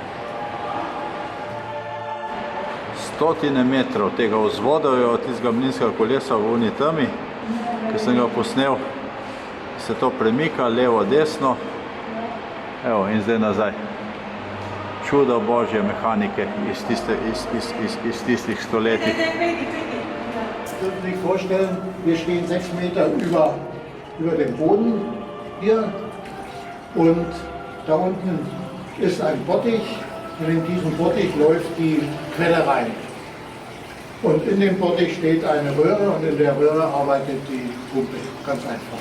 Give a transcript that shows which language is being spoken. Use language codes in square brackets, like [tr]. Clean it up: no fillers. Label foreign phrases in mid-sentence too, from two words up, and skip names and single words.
[sl] Stotine metrov tega vzvodov je od tistega mlinskega kolesa v oni temi, ki sem ga posnel, se to premika levo, desno. Evo, in zdaj nazaj. Čudo božje mehanike iz tistih stoletij. [de] Sie dürfen sich vorstellen, wir stehen 6 Meter über dem Boden hier und da unten ist ein Bottich und in diesen Bottich läuft die Quelle rein. Und in dem Bottich steht eine Röhre und in der Röhre arbeitet die Pumpe, ganz einfach.